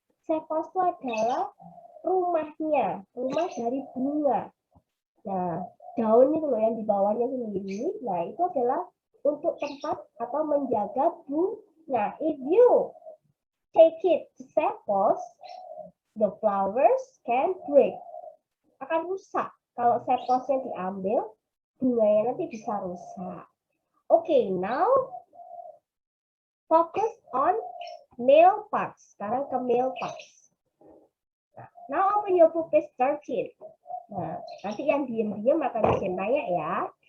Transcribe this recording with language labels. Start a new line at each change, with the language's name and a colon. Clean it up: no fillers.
Indonesian: Sepals itu adalah rumahnya, rumah dari bunga. Nah, daun itu loh yang di bawahnya sendiri. Nah, itu adalah untuk tempat atau menjaga bunga.
English: If you take it to sepals, the flowers can break.
Indonesian: Akan rusak. Kalau sepalsnya diambil, bunganya nanti bisa rusak.
English: Okay, now focus on male parts.
Indonesian: Sekarang ke
English: male parts. Now open your book page 13.
Indonesian: Nah, nanti yang diam-diam akan bisa tanya ya.